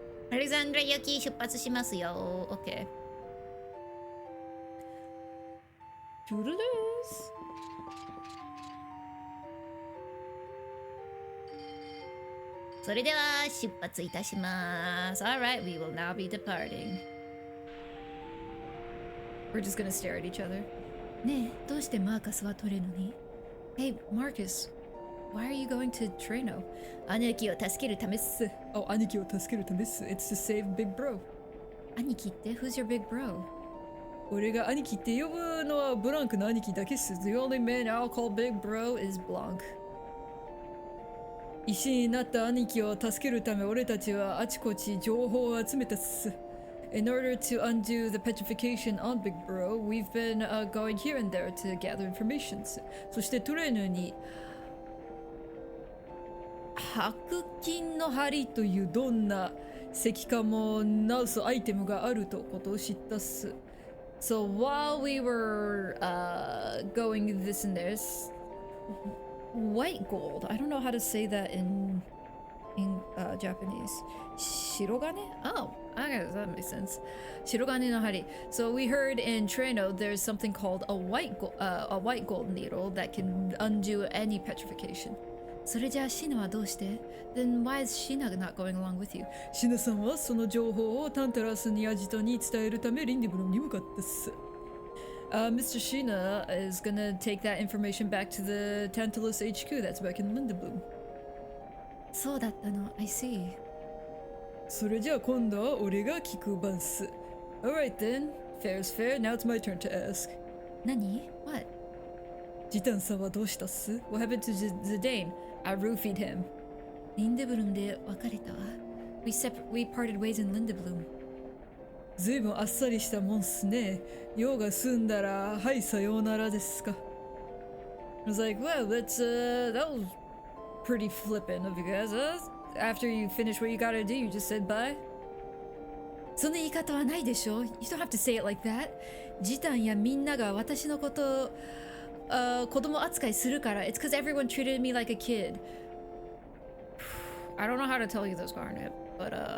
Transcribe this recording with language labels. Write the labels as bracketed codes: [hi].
[ja] アレクサンドリア行き出発しますよ。 [en] OK。 Toodaloos. [ja] それでは出発いたします。 [en] Alright, we will now be departing. We're just gonna stare at each other. [ja] ねえ、どうしてマーカスはトレノに [en] Hey, Marcus, why are you going to Treno? [ja] 兄貴を助けるためっす。 Oh, 兄貴を助けるためっす。 [en] It's to save Big Bro. [ja] 兄貴って [en] Who's your big bro? [ja] 俺が兄貴って呼ぶのはブランクの兄貴だけっす。 [en] The only man I'll call big bro is Blanc. [ja] 石になった兄貴を助けるため俺たちはあちこち情報を集めたっす。 [en] In order to undo the petrification on Big Bro, we've been going here and there to gather information. [ja] そしてトレーヌに白金の針というどんな石化も直すアイテムがあるとことを知ったっす。 [en] So while we were going this and this, white gold. I don't know how to say that in Japanese. Shirogane? Oh, I guess that makes sense. Shirogane no hari. So we heard in Treno there's something called a white gold needle that can undo any petrification. [ja] それじゃあシナはどうして [en] Then why is Sheena not going along with you? [ja] シナさんはその情報をタンタラスにアジトに伝えるためリンデブロンに向かったっす。 [en] Mr. Sheena is gonna take that information back to the Tantalus HQ that's back in Lindebloom. [ja] そうだったの。 [en] I see. [ja] それじゃあ今度は俺が聞く番っす。 [en] Alright then. Fair's fair. Now it's my turn to ask. [ja] 何 [en] What? [ja] ジタンさんはどうしたっす [en] What happened to Zidane? I roofied him. [ja] Lindebloom で別れたわ。 [en] We parted ways in Lindebloom. [ja] ずいぶんあっさりしたもんっすね。用が済んだら、はい、さようならですか。 [en] I was like, well, that was pretty flippant of you guys. After you finish what you gotta do, you just said bye. [ja] そんな言い方はないでしょ。 [en] You don't have to say it like that. [ja] ジタンやみんなが私のことを子供扱いするから。 [en] It's because everyone treated me like a kid. I don't know how to tell you this, Garnet, but